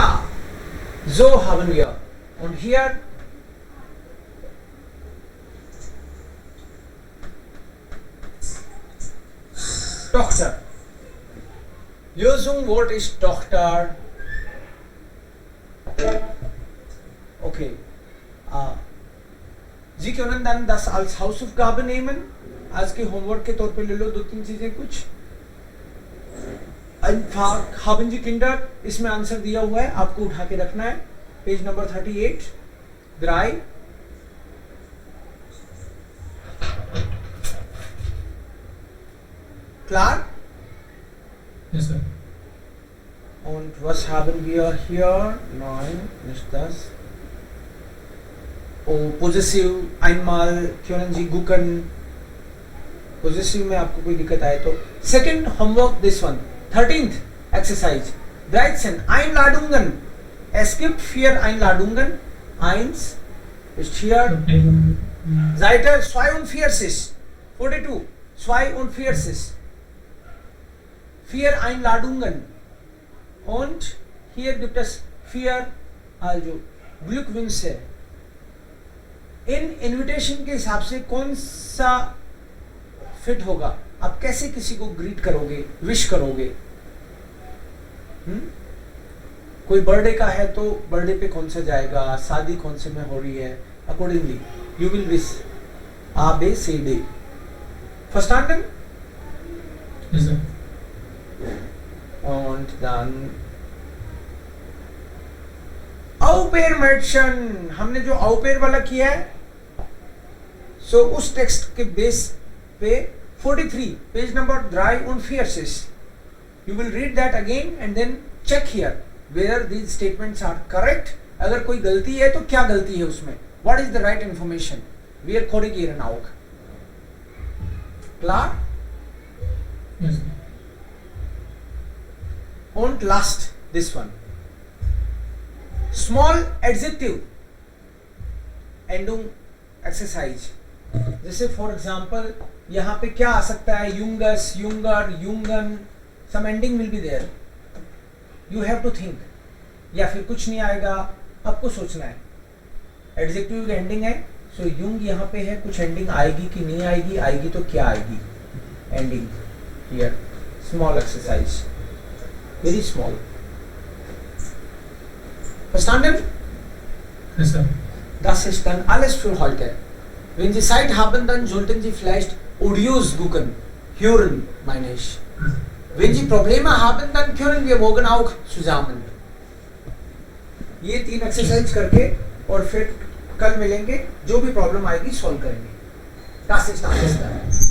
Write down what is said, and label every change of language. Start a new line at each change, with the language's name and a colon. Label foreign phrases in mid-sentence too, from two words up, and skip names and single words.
German: So haben wir. Und hier Tochter. Lösungswort ist Tochter. Okay. Sie können dann das als Hausaufgabe nehmen.
Hindi: आज के होमवर्क के तौर पे ले लो 2-3 चीजें कुछ।
German: Einfach haben Sie Kinder,
Hindi: इसमें आंसर दिया हुआ है, आपको उठा के रखना है। पेज नंबर 38, 3। Klar?
English: Yes, sir.
German: Und was haben wir hier? Nein, nicht das. Oh, possessive, einmal können Sie gucken.
Hindi: पोजेसिव में आपको कोई दिक्कत आए तो.
English: second homework this one. 13th exercise.
German: Dreizehn. Einladungen. Es gibt 4 Einladungen. 1 ist hier. Seite 42. 42. 42. 4 Einladungen. Und hier gibt es 4 also Glückwünsche.
Hindi: इन इनविटेशन के हिसाब से कौन सा फिट होगा? आप कैसे किसी को ग्रीट करोगे, विश करोगे? कोई बर्थडे का है तो बर्थडे पे कौन सा जाएगा, शादी कौन से में हो रही है,
English: accordingly you will wish A B C D.
German: Verstanden?
English: Yes, sir.
German: Und dann Aupair-Mädchen.
Hindi: हमने जो Aupair वाला किया है, so उस टेक्स्ट के बेस पे 43 पेज नंबर 43.
English: You will read that again and then check here whether these statements are correct.
Hindi: अगर कोई गलती है तो क्या गलती है उसमें?
English: What is the right information?
German: Wir korrigieren auch. Klar?
English: Yes, sir. Und last, this one. Small adjective ending exercise.
Hindi: जैसे
English: for example
Hindi: यहाँ पे क्या आ सकता है?
German: junges, junger, jungen.
English: some ending will be there. you have to think.
Hindi: या फिर कुछ नहीं आएगा, आपको सोचना है. एडजेक्टिव की एंडिंग है, सो यूंग यहाँ पे है, कुछ एंडिंग आएगी कि नहीं आएगी, आएगी तो क्या आएगी एंडिंग.
English: here small exercise, very small.
German: Verstanden?
English: Yes, sir.
German: Das ist dann alles für heute. Wenn Sie Zeit haben, dann sollten Sie vielleicht Audios gucken, hören, meine ich. Wenn Sie Probleme haben, dann können wir morgen auch zusammen.
Hindi: ये 3 एक्सरसाइज करके और फिर कल मिलेंगे, जो भी प्रॉब्लम आएगी सॉल्व करेंगे.
German: Das ist alles dann.